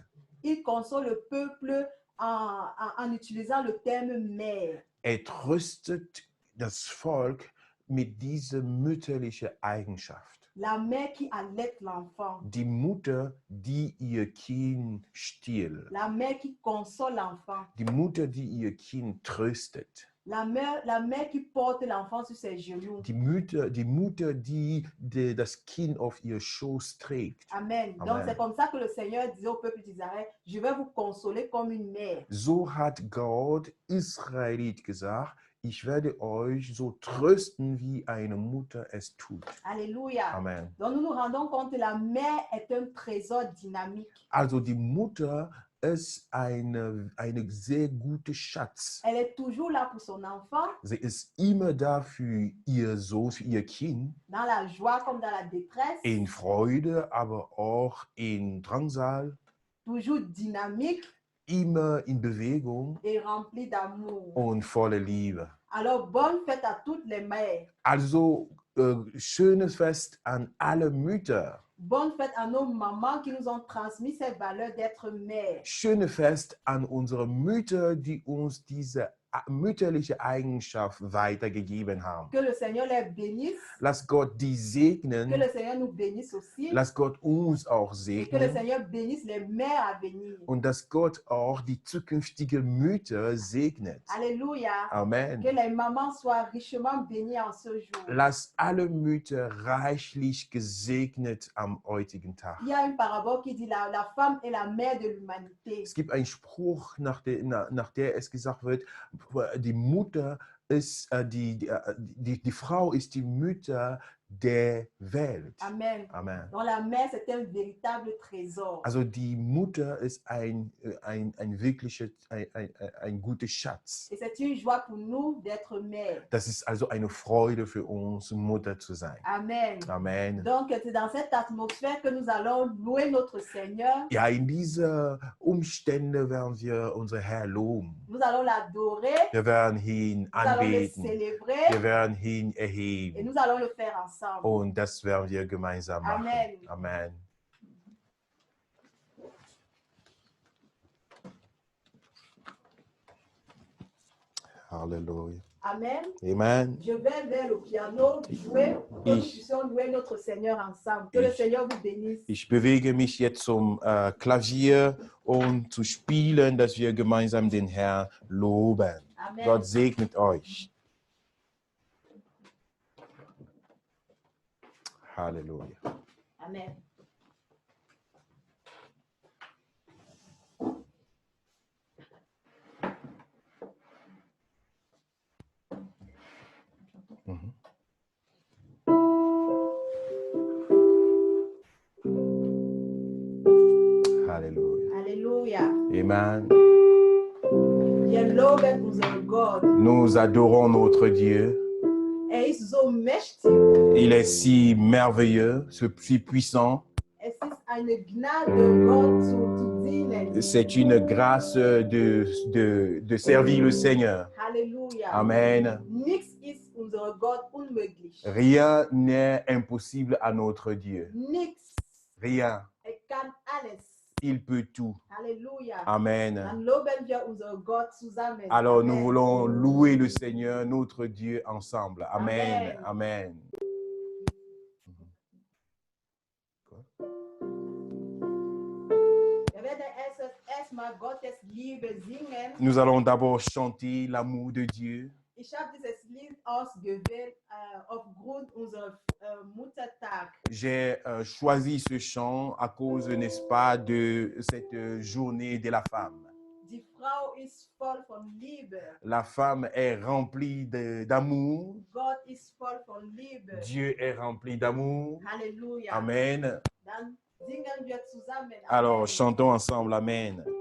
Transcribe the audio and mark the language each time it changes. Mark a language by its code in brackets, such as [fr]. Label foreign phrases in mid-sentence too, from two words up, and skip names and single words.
[fr] Il console le peuple en utilisant le terme mère. [de] Tröstet das Volk mit dieser mütterlichen Eigenschaft. [fr] La mère qui allaite l'enfant. [de] Die Mutter, die ihr Kind stillt. [fr] La mère qui console l'enfant. [de] Die Mutter, die ihr Kind tröstet. [fr] La mère qui porte l'enfant sur ses genoux. [de] Die Mutter, die das Kind auf ihr Schoß trägt. [fr] Amen. [de] Amen. [fr] Donc c'est comme ça que le Seigneur disait au peuple d'Israël, je vais vous consoler comme une mère. [de] So hat Gott Israelit gesagt, ich werde euch so trösten, wie eine Mutter es tut. [fr] Alléluia. [de] Amen. [fr] Donc nous nous rendons compte que la mère est un trésor dynamique. [de] Also die Mutter ist eine sehr gute Schatz. [fr] Elle est toujours là pour son enfant, [de] Sie ist immer da für ihr Sohn, für ihr Kind, [fr] dans la joie comme dans la détresse, [de] in Freude, aber auch in Drangsal, [fr] toujours dynamique [de] immer in Bewegung [fr] et remplie d'amour. [de] und voller Liebe. [fr] Alors bonne fête à toutes les mères. [de] Also schönes Fest an alle Mütter. [fr] Bonne fête à nos mamans qui nous ont transmis ces valeurs d'être mères. [de] Schöne Fest an unsere Mütter, die uns diese mütterliche Eigenschaft weitergegeben haben. [fr] Que le Seigneur les bénisse, [de] Lass Gott die [fr] que [de] segnen, [fr] le Seigneur nous bénisse aussi, [de] lass Gott uns auch [fr] et que le [de] segnen [fr] Seigneur bénisse les mères à venir. [de] und dass Gott auch die zukünftigen Mütter segnet. [fr] Alléluia. [de] Amen. [fr] Que les mamans soient richement bénies en ce jour. [de] Lass alle Mütter reichlich gesegnet am heutigen Tag. [fr] Il y a une parabole qui dit la femme est la mère de l'humanité. [de] Es gibt einen Spruch, nach der es gesagt wird, die Mutter ist, die Frau ist die Mutter der Welt. [fr] Amen. [de] Amen. [fr] Donc la mère, c'est un véritable trésor. [de] Also die Mutter ist ein guter Schatz. [fr] Et c'est une joie pour nous d'être mère. [de] Das ist also eine Freude für uns, Mutter zu sein. [fr] Amen. [de] Amen. [fr] Donc c'est dans cette atmosphère que nous allons louer notre Seigneur. [de] Ja, in diese Umstände werden wir unser Herr loben. [fr] Nous allons l'adorer. [de] Wir werden ihn [fr] Nous allons le [de] anbeten. [fr] célébrer. [de] Wir werden ihn [fr] Et [de] erheben. [fr] nous allons le faire ensemble. [de] Und das werden wir gemeinsam machen. [fr] Amen. [de] Amen. Halleluja. [fr] Amen. [de] Amen. [fr] Je vais vers le piano jouer pour que nous [de] Ich- [fr] puissions louer notre Seigneur ensemble. Que le [de] Ich- [fr] Seigneur vous bénisse. [de] Ich bewege mich jetzt zum Klavier, um zu spielen, dass wir gemeinsam den Herrn loben. Amen. Gott segnet euch. Halleluja. Amen. Mhm. Halleluja. [fr] Alléluia. Amen. [de] Wir loben unseren Gott. [fr] Nous adorons notre Dieu. [de] Ist so mächtig. [fr] Il est si merveilleux, si puissant. [de] Es ist eine Gnade, Gott zu dienen. [fr] C'est une grâce de servir le Seigneur. [de] Halleluja. [fr] Amen. [de] Nichts ist unser Gott unmöglich. [fr] Rien n'est impossible à notre Dieu. [de] Nichts. [fr] Rien. [de] Kann alles. [fr] Il peut tout. [de] Halleluja. [fr] Amen. [de] Dann loben wir unseren Gott zusammen. [fr] Alors nous Amen. voulons louer le Seigneur, notre Dieu, ensemble. Amen. Amen. Amen. [de] Wir werden erstmal Gottes Liebe singen. [fr] Nous allons d'abord chanter l'amour de Dieu. [de] Ich habe dieses Lied ausgewählt aufgrund unserer Muttertag. [fr] J'ai choisi ce chant à cause, n'est-ce pas, de cette journée de la femme. [de] Die Frau ist voll von Liebe. [fr] La femme est remplie d'amour. [de] Gott ist voll von Liebe. [fr] Dieu est rempli d'amour. [de] Halleluja. [fr] Amen. [de] Dann singen wir zusammen. [fr] Alors, Amen. chantons ensemble. Amen.